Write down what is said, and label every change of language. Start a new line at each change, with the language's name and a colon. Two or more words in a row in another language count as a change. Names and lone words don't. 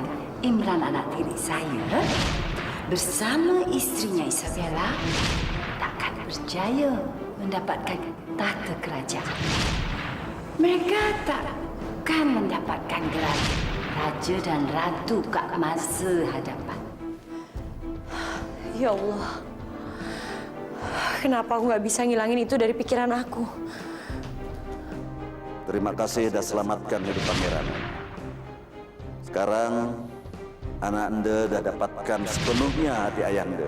Malay: Imran anak tiri saya bersama istrinya Isabella takkan berjaya mendapatkan tahta kerajaan. Mereka takkan mendapatkan gelar raja dan ratu kat masa hadapan.
Arabic: يا الله.
Indonesian: Kenapa aku nggak bisa ngilangin itu dari pikiran aku?
Malay: Terima kasih dah selamatkan hidup pangeran. Sekarang anak anda dah dapatkan sepenuhnya hati ayah anda.